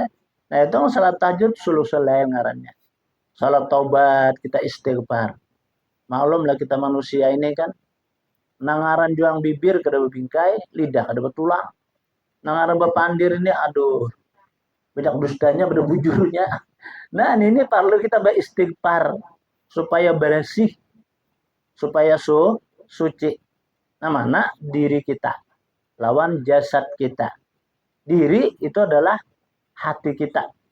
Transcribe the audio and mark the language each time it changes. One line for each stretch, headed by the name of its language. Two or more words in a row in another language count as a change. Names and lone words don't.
Banjar: Nah itu salat tahajud
Arabic: ثلث الليل
Banjar: ngarannya. Salat taubat kita istighfar. Maklum lah kita manusia ini kan nangaran juang bibir kada bebingkai, lidah kada betulang. Nangaran bepandir ini aduh banyak dustanya, pada bujurnya.
Indonesian: Nah ini perlu kita beristighfar supaya bersih, supaya suci.
Banjar: Nah mana diri kita lawan jasad kita.
Indonesian: Diri itu adalah hati kita.